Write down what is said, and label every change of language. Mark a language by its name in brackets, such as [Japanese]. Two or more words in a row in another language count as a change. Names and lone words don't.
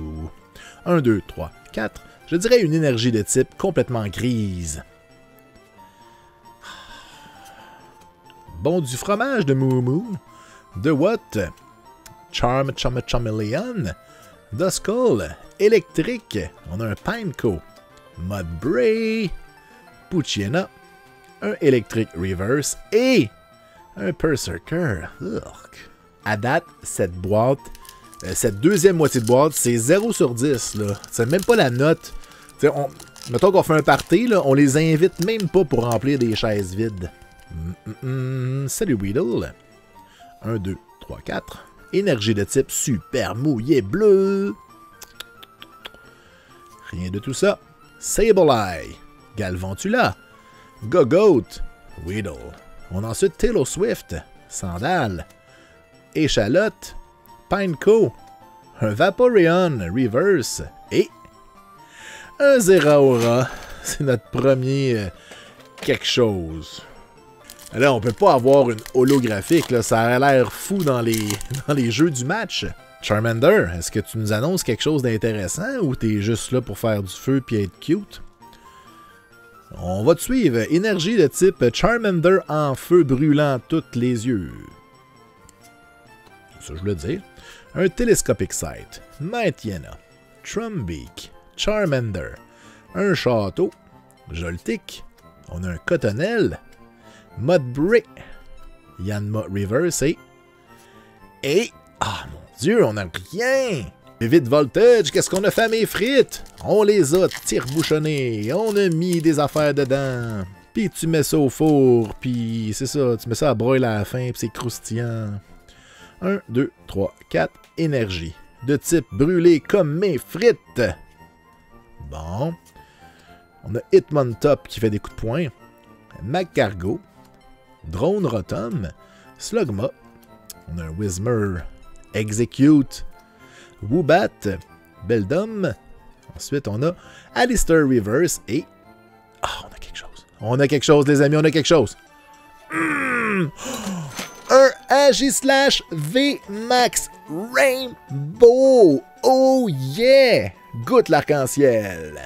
[French] 1, 2, 3, 4. Je dirais une énergie de type complètement grise. Bon, du fromage de Moumou. De what? Charmeleon. Duskull. Électrique. On a un Pineco. Mudbray. Poochyena. Un Electric Reverse et un Berserker. À date, cette boîte, cette deuxième moitié de boîte, c'est 0 sur 10. C'est même pas la note. Mettons qu'on fait un party, là, on les invite même pas pour remplir des chaises vides. Salut Weedle. 1, 2, 3, 4. Énergie de type super mouillé bleu. Rien de tout ça. Sableye. Galvantula. Gogoat, Weedle. On a ensuite Taylor Swift, Sandal, Échalote, Pineco, un Vaporeon Reverse et un Zeraora. C'est notre premier quelque chose. Là, on peut pas avoir une holographique, là. Ça a l'air fou dans les jeux du match. Charmander, est-ce que tu nous annonces quelque chose d'intéressant ou t'es juste là pour faire du feu puis être cute? On va te suivre. Énergie de type Charmander en feu brûlant tous les yeux. C'est ça que je voulais dire. Un Telescopic Sight. Mightyena. Trumbeak. Charmander. Un Château. Joltik. On a un Cottonelle. Mudbray. Yanma Reverse et... ah mon Dieu, on n'a rien! Vivid Voltage, qu'est-ce qu'on a fait à mes frites? On les a tire-bouchonnées, on a mis des affaires dedans. Puis tu mets ça au four, puis c'est ça, tu mets ça à broil à la fin, puis c'est croustillant. 1, 2, 3, 4, énergie. De type brûlé comme mes frites. Bon. On a Hitmontop qui fait des coups de poing. Magcargo. Drone Rotom. Slugma. On a un Whismur. Execute. Woobat, Beldum. Ensuite, on a Alistair Reverse et... on a quelque chose. On a quelque chose, les amis, on a quelque chose. Un Agislash VMAX Rainbow. [English] Oh yeah! [French] Goûte l'arc-en-ciel.